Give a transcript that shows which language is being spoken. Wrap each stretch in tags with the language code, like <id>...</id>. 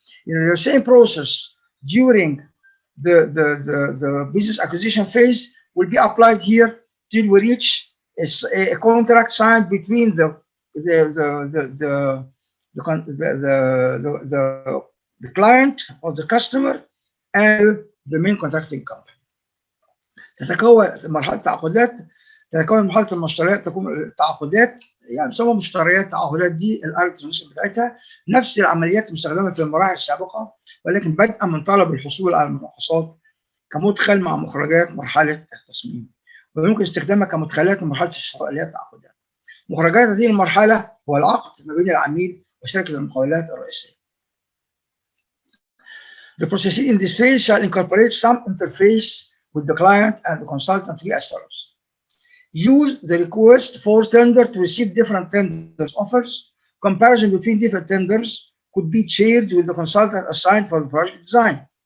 <en>In the same process, during the business acquisition phase will be applied here till we reach a contract signed between the client or the customer and the main contracting company.</en> <ar>تتكون مرحله التعاقدات، تتكون مرحله المشتريات، تكون التعاقدات يعني بيسموها مشتريات. التعاقدات دي الارترنشن بتاعتها نفس العمليات المستخدمه في المراحل السابقه، ولكن بدءا من طلب الحصول على المناقصات كمدخل مع مخرجات مرحله التصميم، ويمكن استخدامها كمدخلات لمرحله الشراء اللي هي التعاقدات. مخرجات هذه المرحله هو العقد ما بين العميل وشركه المقاولات الرئيسيه.</ar> <en>The process in this phase shall incorporate some interface with the client and the consultant to be as follows. Use the request for tender to receive different tenders offers. Comparison between different tenders could be shared with the consultant assigned for the project design.</en>